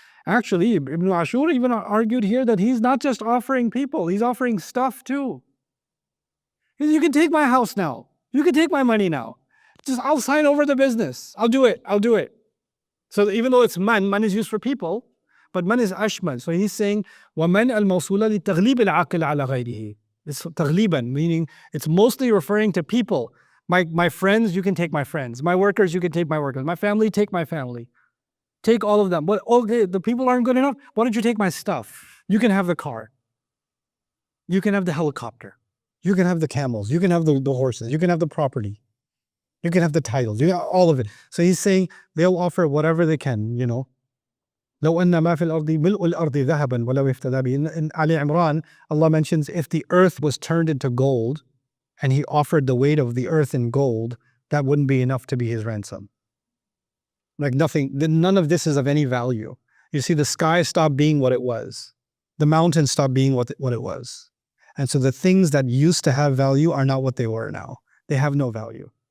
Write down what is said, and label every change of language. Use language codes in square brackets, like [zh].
[en] Actually, Ibn Ashur even argued here that he's not just offering people, he's offering stuff too. You can take my house now. You can take my money now. Just I'll sign over the business. I'll do it. So even though it's man is used for people, but man is ashmal. So he's saying [ar] وَمَنْ الْمَوْصُولَ لِتَغْلِيبِ الْعَقِلِ عَلَى غَيْرِهِ. [en] It's تغليبًا, meaning it's mostly referring to people. My friends, you can take my friends. My workers, you can take my workers. My family, take my family. Take all of them. But okay, the people aren't good enough. Why don't you take my stuff? You can have the car. You can have the helicopter. You can have the camels. You can have the horses. You can have the property. You can have the titles. You have all of it. So he's saying they'll offer whatever they can, you know. [ar] لو أن ما في الأرض ملء الأرض ذهبا ولو افتدى به. [en] In Ali Imran, Allah mentions if the earth was turned into gold and he offered the weight of the earth in gold, that wouldn't be enough to be his ransom. Like nothing, none of this is of any value. You see, the sky stopped being what it was. The mountain stopped being what it was. And so the things that used to have value are not what they were now. They have no value.